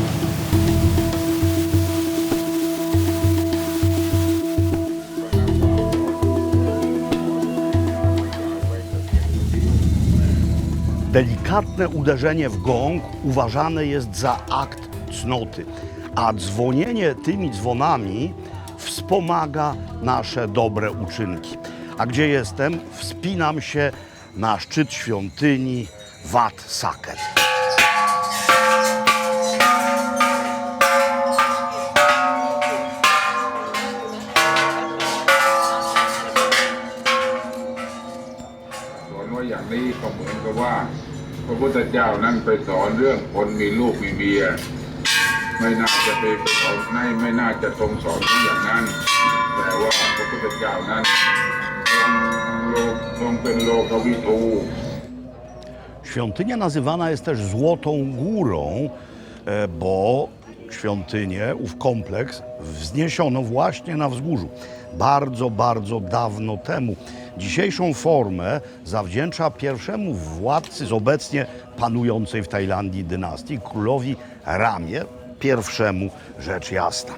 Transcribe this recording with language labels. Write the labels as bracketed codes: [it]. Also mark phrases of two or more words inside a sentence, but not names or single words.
[pl] Delikatne uderzenie w gong uważane jest za akt cnoty, a dzwonienie tymi dzwonami wspomaga nasze dobre uczynki. A gdzie jestem? Wspinam się na szczyt świątyni Wat Saket. [th] อย่างนี้ก็เหมือนกับว่าพระพุทธเจ้านั้นไปสอนเรื่องคนมีลูกมีเมียไม่น่าจะไปสอนไม่น่าจะทรงสอนอย่างนั้นแต่ว่าพระพุทธเจ้านั้นทรงเป็นโลกวิทู [pl] Świątynia nazywana jest też Złotą Górą, bo świątynię, ów kompleks wzniesiono właśnie na wzgórzu. Bardzo, bardzo dawno temu. Dzisiejszą formę zawdzięcza pierwszemu władcy z obecnie panującej w Tajlandii dynastii, królowi Ramie I, rzecz jasna.